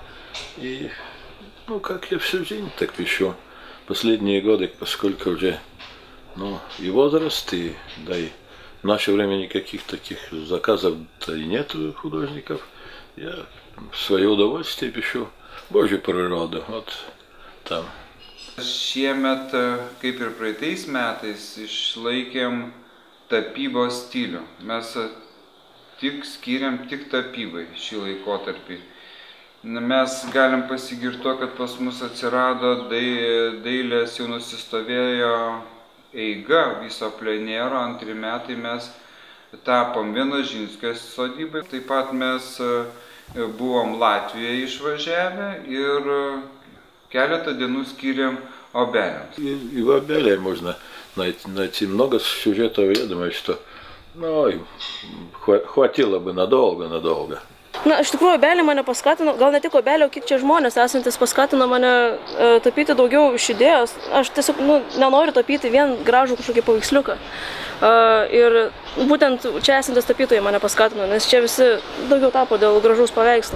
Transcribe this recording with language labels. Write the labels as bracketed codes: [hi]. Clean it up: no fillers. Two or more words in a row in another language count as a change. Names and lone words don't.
[ru] И, как я всю жизнь так пишу. Последние годы, поскольку уже, и возраст, и в наше время никаких таких заказов-то и нет у художников, я в свое удовольствие пишу Божью природу, там. [lt] Šiemet, kaip ir praeitais metais, išlaikėm tapybos stilių. Mes skiriam tik tapybai šį laikotarpį. Mes galim pasigirti, kad pas mus atsirado dailės, jau nusistovėjo eiga viso plenero. Antri metai mes tapom Vienožinskės sodybai. Taip pat mes buvom Latvijoje išvažiavę ir keletą dienų skiriam Obeliams. [ru] И в Обеле можно найти много сюжетов, я думаю, что хватило бы надолго. [lt] Na, iš tikrųjų, Obelė mane paskatino, gal ne tik Obelė, o kiek čia žmonės esantis paskatino mane tapyti daugiau iš idėjos. Aš tiesiog nenoriu tapyti vien gražų kažkokį paveiksliuką. Ir būtent čia esantis tapytojai mane paskatino, nes čia visi daugiau tapo dėl gražaus paveikslo.